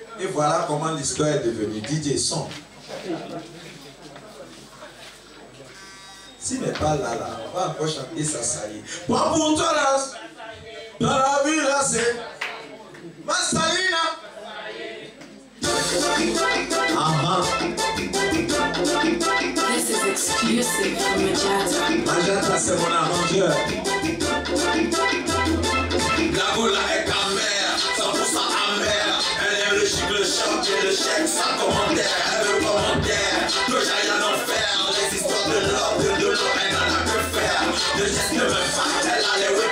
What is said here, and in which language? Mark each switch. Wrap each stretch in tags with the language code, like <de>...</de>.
<fr>Et voilà comment l'histoire est devenue. DJ Son. S'il n'est pas là, on va encore chanter ça, ça y est. Prends pour toi là. Dans la vie là, c'est Massalina.</fr> <en>This is exclusive from Majata.</en> <fr>Majata, c'est mon arrangeur. La boula est ta mère, 100% amère. Elle aime le chic, le choc et le chèque sans commentaire. Elle veut commentaire, que j'aille en enfer. Les histoires de l'or, de l'eau, elle n'en a que faire. Le geste de me faire, elle a les</fr>